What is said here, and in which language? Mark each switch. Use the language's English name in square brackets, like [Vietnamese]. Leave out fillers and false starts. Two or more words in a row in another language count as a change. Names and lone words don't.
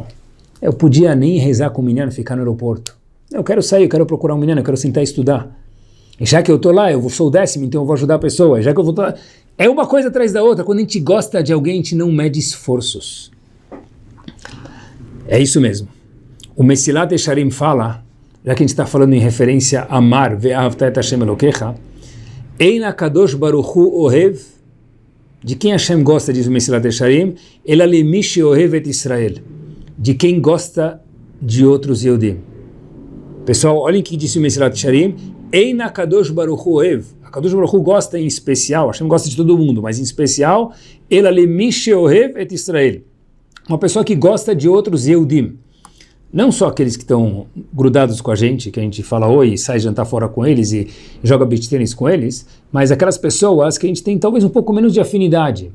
[Portuguese] Eu podia nem rezar com o menino, ficar no aeroporto. Eu quero sair, eu quero procurar um menino, eu quero sentar e estudar. E já que eu estou lá, eu sou o 10º, então eu vou ajudar a pessoa. Já que eu vou estar... É uma coisa atrás da outra. Quando a gente gosta de alguém, a gente não mede esforços. É isso mesmo. O Mesilat Yesharim fala, já que a gente está falando em referência a amar, [Hebrew] ואהבת את השם אלהיך אין הקדוש ברוך הוא אוהב, [Portuguese] de quem Hashem gosta, diz o Mesilat Yesharim, [Hebrew] אלא למי שאוהב את ישראל, [Portuguese] de quem gosta de outros Yehudim. Pessoal, olhem o que disse o Mesilat Yesharim, [Hebrew] אין הקדוש ברוך הוא אוהב, הקדוש ברוך הוא [Portuguese] gosta em especial, Hashem gosta de todo mundo, mas em especial, [Hebrew] אלא למי שאוהב את ישראל, [Portuguese] uma pessoa que gosta de outros Yehudim. Não só aqueles que estão grudados com a gente, que a gente fala oi, sai jantar fora com eles e joga beach tênis com eles, mas aquelas pessoas que a gente tem talvez um pouco menos de afinidade.